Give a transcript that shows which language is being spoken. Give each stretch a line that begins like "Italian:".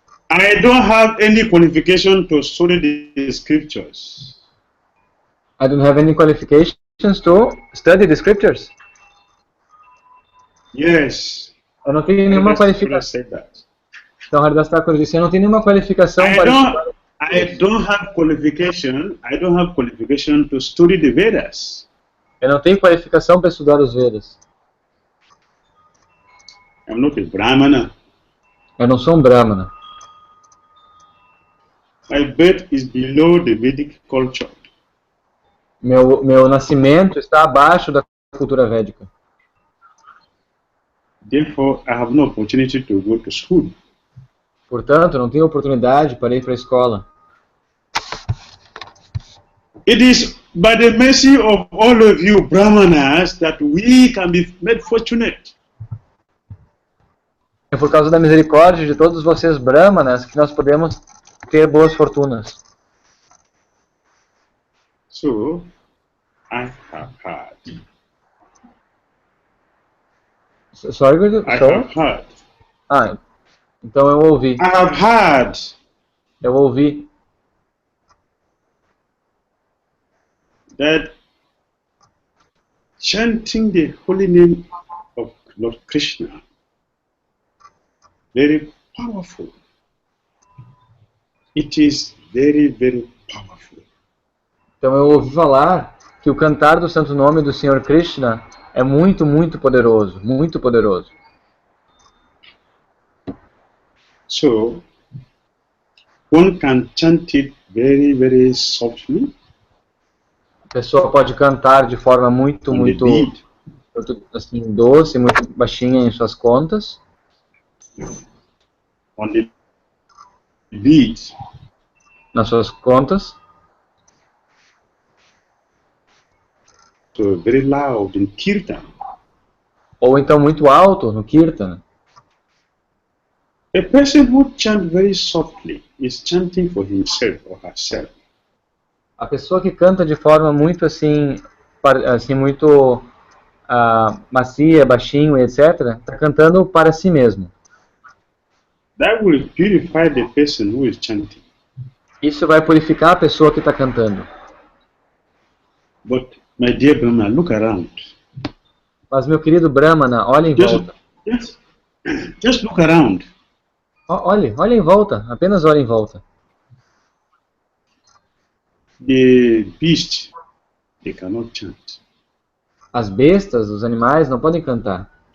English: I don't have any qualification to study the scriptures. I don't have any qualifications to study the scriptures. Yes.
Portuguese: Eu não tenho nenhuma qualificação. Então Haridas Thakura disse: eu não tenho nenhuma qualificação para estudar.
English: I don't have qualification to study the Vedas.
Portuguese: Eu não tenho qualificação para estudar os Vedas.
English: I'm not a Brahmana.
Portuguese: Eu não sou um Brahmana.
English: My birth is below the Vedic culture.
Portuguese: Meu nascimento está abaixo da cultura védica.
English: Therefore, I have no opportunity to go to school.
Portuguese: Portanto, não tenho oportunidade para ir para a escola.
English: It is by the mercy of all of you Brahmanas that we can be made fortunate.
Portuguese: É por causa da misericórdia de todos vocês Brahmanas que nós podemos ter boas fortunas.
English: So, I have heard. Sorry, I have heard.
Portuguese: Ah, então eu ouvi.
English: I have heard.
Portuguese: Eu ouvi
English: That chanting the holy name of Lord Krishna, very powerful. It is very, very powerful.
Portuguese: Então eu ouvi falar que o cantar do santo nome do Senhor Krishna é muito, muito poderoso. Muito poderoso.
English: So, one can chant it very, very softly.
Portuguese: A pessoa pode cantar de forma muito, muito assim, doce, muito baixinha em suas contas.
English: On the beat.
Portuguese: Nas suas contas.
English: So very loud in kirtan.
Portuguese: Ou então muito alto no kirtan.
English: A person who chants very softly is chanting for himself or herself.
Portuguese: A pessoa que canta de forma muito assim muito macia, baixinho, etc., está cantando para si mesmo.
English: That will purify the person who is chanting.
Portuguese: Isso vai purificar a pessoa que está cantando.
English: But, my dear Brahmana, look around.
Portuguese: Mas, meu querido Brahmana, olhe em volta.
English: Just look around.
Portuguese: Olhe em volta. Apenas olhe em volta.
English: The beast, they cannot chant.
Portuguese: As bestas, os animais, não podem cantar.